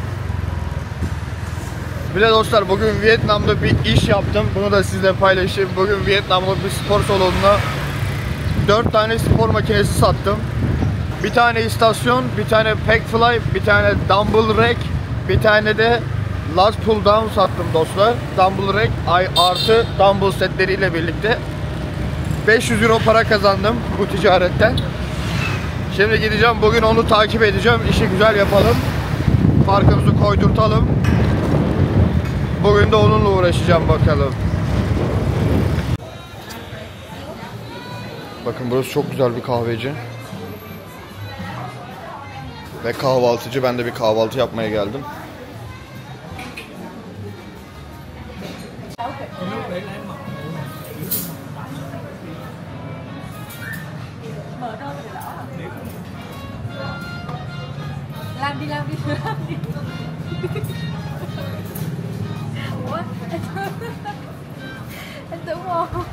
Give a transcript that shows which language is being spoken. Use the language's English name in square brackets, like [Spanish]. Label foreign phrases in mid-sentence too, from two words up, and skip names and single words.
[Turkish] Bir de dostlar, bugün Vietnam'da bir iş yaptım. Bunu da sizle paylaşayım. Bugün Vietnam'da bir spor salonuna 4 tane spor makinesi sattım. Bir tane istasyon, bir tane [English] pack fly, [Turkish] bir tane [English] dumbbell rack, [Turkish] bir tane de [English] lat pull down [Turkish] sattım dostlar. [English] Dumbbell rack [Turkish] artı dumbbell setleriyle birlikte 500 euro para kazandım bu ticaretten. Şimdi gideceğim, bugün onu takip edeceğim. İşi güzel yapalım. Farkımızı koydurtalım. Bugün de onunla uğraşacağım bakalım. Bakın burası çok güzel bir kahveci. Ve kahvaltıcı. Ben de bir kahvaltı yapmaya geldim. [Vietnamese] Làm đi, làm đi, làm đi. Ủa? Anh tưởng không?